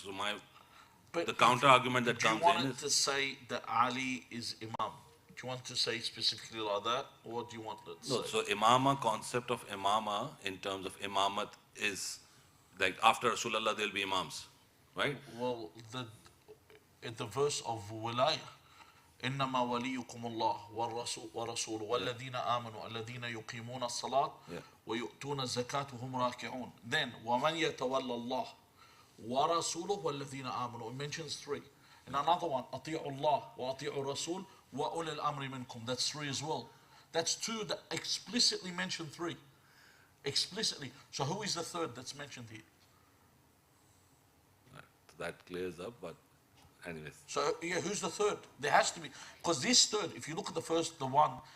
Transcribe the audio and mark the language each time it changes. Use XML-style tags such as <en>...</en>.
<en>So the counter argument that comes in is... Do you want it to say that Ali is Imam? Do you want to say specifically like that? Or do you want it to say? No, so imama, concept of imama in terms of imamat is like after Rasulullah there'll be imams, right? Well, in the verse of wilayah,</en> <ar>إنما وليكم الله والرسول والذين آمنوا الذين يقيمون الصلاة ويؤتون الزكاة وهم راكعون.</ar> <en>Then</en> <ar>ومن يتولى الله ورسوله والذين آمنوا.</ar> <en>It mentions 3. And another one,</en> <ar>أطيعوا الله وأطيعوا الرسول وأولي الأمر منكم.</ar> <en>That's 3 as well. That's 2 that explicitly mention 3. Explicitly. So who is the 3rd that's mentioned here? That clears up, but anyways. So yeah, who's the 3rd? There has to be, because this 3rd, if you look at the first, the one,</en>